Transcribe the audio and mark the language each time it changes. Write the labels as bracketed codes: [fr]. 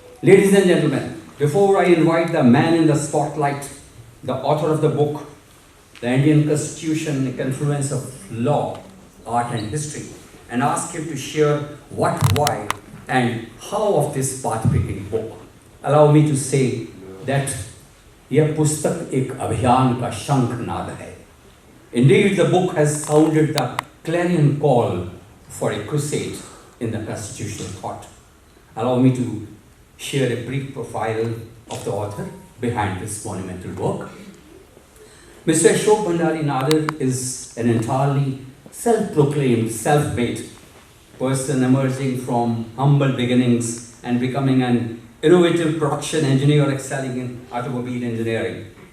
[en] Ladies and gentlemen, before I invite the man in the spotlight, the author of the book, The Indian Constitution, a Confluence of Law, Art and History, and ask him to share what, why, and how of this path-breaking book. Allow me to say that [hi] यह पुस्तक एक अभियान का शंखनाद है. [en] Indeed, the book has sounded the clarion call for a crusade in the constitutional thought. Allow me to share a brief profile of the author behind this monumental work. Mr. Ashok Bhandari Nadir is an entirely self-proclaimed, self-made person emerging from humble beginnings and becoming an innovative production engineer excelling in automobile engineering.